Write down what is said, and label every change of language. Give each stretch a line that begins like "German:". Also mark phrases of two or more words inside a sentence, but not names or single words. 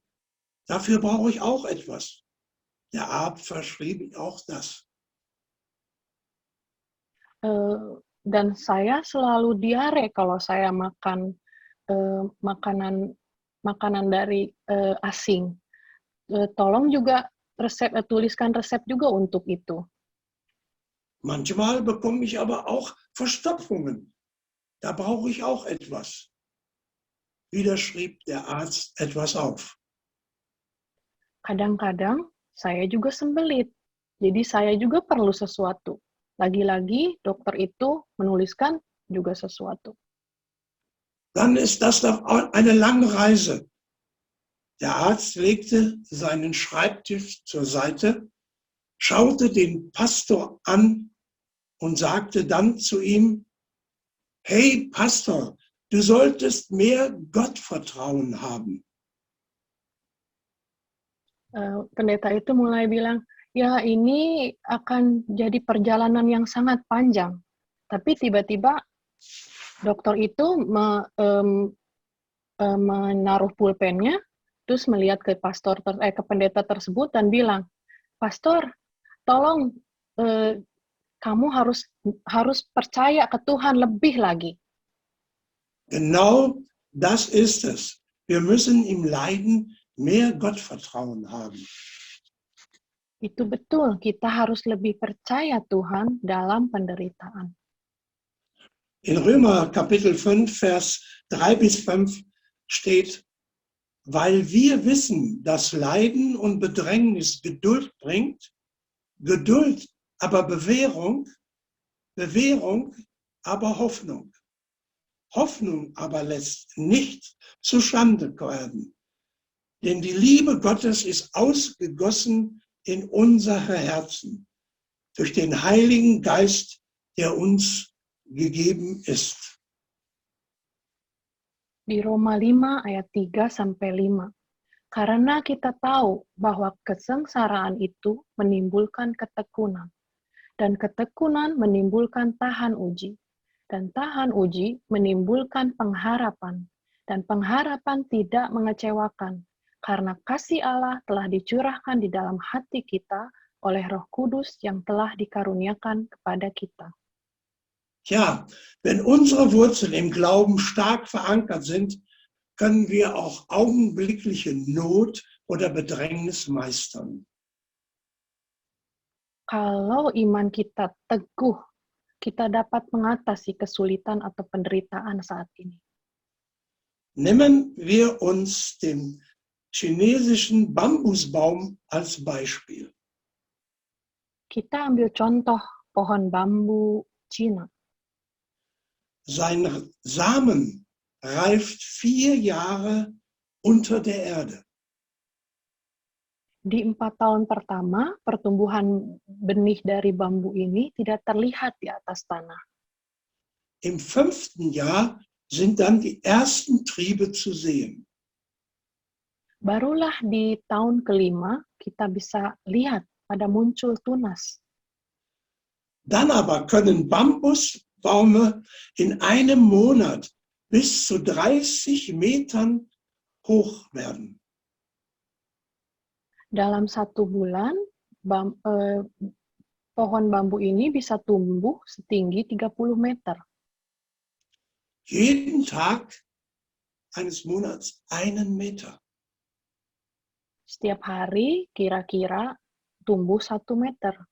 German: Dafür brauche ich auch etwas. Der Arzt verschrieb auch das.
Indonesian: Dan saya selalu diare kalau saya makan makanan dari asing. Tolong juga tuliskan resep juga untuk itu.
German: Manchmal bekomme ich aber auch Verstopfungen. Da brauche ich auch etwas. Wieder schrieb der Arzt etwas auf.
Indonesian: Kadang-kadang saya juga sembelit. Jadi saya juga perlu sesuatu. Lagi-lagi dokter itu menuliskan juga sesuatu.
German: Dann ist das doch eine lange Reise. Der Arzt legte seinen Schreibtisch zur Seite, schaute den Pastor an und sagte dann zu ihm, hey Pastor, du solltest mehr Gottvertrauen haben.
Indonesian: Pendeta itu mulai bilang, ya ini akan jadi perjalanan yang sangat panjang. Tapi tiba-tiba dokter itu menaruh pulpennya, terus melihat ke pendeta tersebut dan bilang, Pastor, tolong kamu harus percaya ke Tuhan lebih lagi.
German: Genau das ist es. Wir müssen im Leiden mehr Gottvertrauen haben.
Indonesian: Itu betul, kita harus lebih percaya Tuhan dalam penderitaan.
German: In Römer Kapitel 5, Vers 3 bis 5 steht, weil wir wissen, dass Leiden und Bedrängnis Geduld bringt, Geduld aber Bewährung, Bewährung aber Hoffnung. Hoffnung aber lässt nicht zustande werden. Denn die Liebe Gottes ist ausgegossen in unsere Herzen durch den Heiligen Geist, der uns gegeben ist.
Indonesian: Di Roma 5 ayat 3-5. Karena kita tahu bahwa kesengsaraan itu menimbulkan ketekunan, dan ketekunan menimbulkan tahan uji, dan tahan uji menimbulkan pengharapan, dan pengharapan tidak mengecewakan, karena kasih Allah telah dicurahkan di dalam hati kita oleh Roh Kudus yang telah dikaruniakan kepada kita.
German: Ja, wenn unsere Wurzeln im Glauben stark verankert sind, können wir auch augenblickliche Not oder Bedrängnis meistern.
Indonesian: Kalau iman kita teguh, kita dapat mengatasi kesulitan atau penderitaan saat ini.
German: Nehmen wir uns den chinesischen Bambusbaum als Beispiel.
Indonesian: Kita ambil contoh pohon bambu Cina.
German: Sein Samen reift 4 Jahre unter der Erde.
Indonesian: Di 4 tahun pertama, pertumbuhan benih dari bambu ini tidak terlihat di atas tanah.
German: Im 5. Jahr sind dann die ersten Triebe zu sehen.
Indonesian: Barulah di tahun kelima, kita bisa lihat ada muncul tunas.
German: Dann aber können Bambusbäume in einem Monat bis zu 30 Metern hoch werden.
Indonesian: Dalam 1 bulan, pohon bambu ini bisa tumbuh setinggi 30 meter.
German: Jeden Tag eines Monats 1 Meter.
Indonesian: Setiap hari kira-kira tumbuh 1 meter.